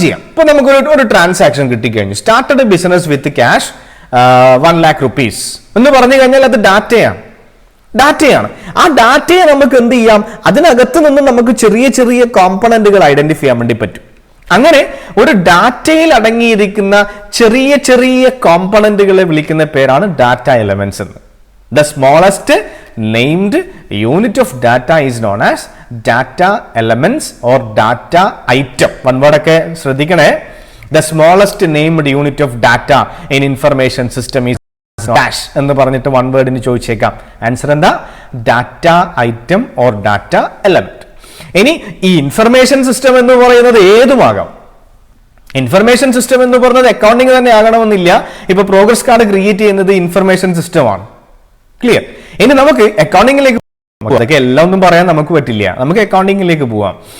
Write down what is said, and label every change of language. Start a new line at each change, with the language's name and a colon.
Malayalam: ഇപ്പൊ നമുക്ക് ഒരു transaction കിട്ടിക്കഴിഞ്ഞു,
English: started business with cash 1 lakh rupees
Malayalam: എന്ന് പറഞ്ഞു കഴിഞ്ഞാൽ അത് ഡാറ്റയാണ്. ആ ഡാറ്റയെ നമുക്ക് എന്ത് ചെയ്യാം, അതിനകത്ത് നിന്ന് നമുക്ക് ചെറിയ ചെറിയ കോമ്പണന്റുകൾ ഐഡന്റിഫൈ ചെയ്യാൻ വേണ്ടി പറ്റും. അങ്ങനെ ഒരു ഡാറ്റയിൽ അടങ്ങിയിരിക്കുന്ന ചെറിയ ചെറിയ കോമ്പണന്റുകളെ വിളിക്കുന്ന പേരാണ് ഡാറ്റ എലമെന്റ്സ് എന്ന്.
English: The smallest named unit of data is known as data elements or data item.
Malayalam: One word ഒക്കെ ശ്രദ്ധിക്കണേ.
English: The smallest named unit of data in information system is dash
Malayalam: എന്ന് പറഞ്ഞിട്ട് one word ന് ചോദിച്ചേക്കാം. Answer എന്താ, data item or data element. ഇനി ഈ information system എന്ന് പറയുന്നത് ഏതുമാകാം. ഇൻഫർമേഷൻ സിസ്റ്റം എന്ന് പറയുന്നത് അക്കൗണ്ടിങ് തന്നെ ആകണമെന്നില്ല. ഇപ്പൊ പ്രോഗ്രസ് കാർഡ് ക്രിയേറ്റ് ചെയ്യുന്നത് ഇൻഫർമേഷൻ സിസ്റ്റമാണ്. ക്ലിയർ? ഇനി നമുക്ക് അക്കൗണ്ടിങ്ങിലേക്ക്, അതൊക്കെ എല്ലാം ഒന്നും പറയാൻ നമുക്ക് പറ്റില്ല, നമുക്ക് അക്കൗണ്ടിങ്ങിലേക്ക് പോവാം.